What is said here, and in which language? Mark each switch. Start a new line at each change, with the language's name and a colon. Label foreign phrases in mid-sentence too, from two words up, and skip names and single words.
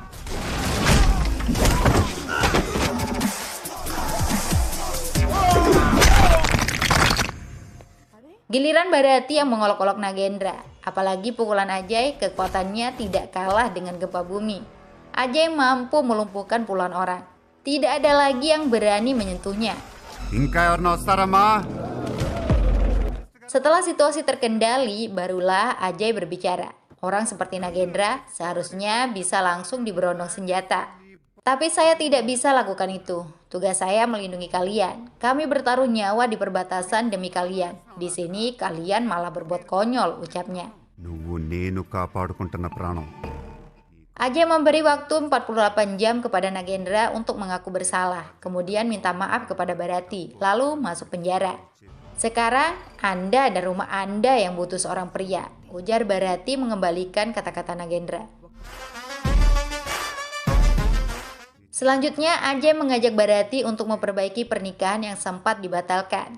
Indonesian: Giliran Bharati yang mengolok-olok Nagendra. Apalagi pukulan Ajay kekuatannya tidak kalah dengan gempa bumi. Ajay mampu melumpuhkan puluhan orang. Tidak ada lagi yang berani menyentuhnya.
Telugu: ఇంకా ఎవరన్నా వస్తారమ్మా?
Indonesian: Setelah situasi terkendali, barulah Ajay berbicara. Orang seperti Nagendra seharusnya bisa langsung diberondong senjata. Tapi saya tidak bisa lakukan itu. Tugas saya melindungi kalian. Kami bertaruh nyawa di perbatasan demi kalian. Di sini kalian malah berbuat konyol, ucapnya.
Telugu: నువ్వు నేను కాపాడుకుంటున్న ప్రాణం.
Indonesian: Ajay memberi waktu 48 jam kepada Nagendra untuk mengaku bersalah, kemudian minta maaf kepada Bharati, lalu masuk penjara. Sekarang Anda dan rumah Anda yang butuh seorang pria, ujar Bharati mengembalikan kata-kata Nagendra. Selanjutnya Ajay mengajak Bharati untuk memperbaiki pernikahan yang sempat dibatalkan.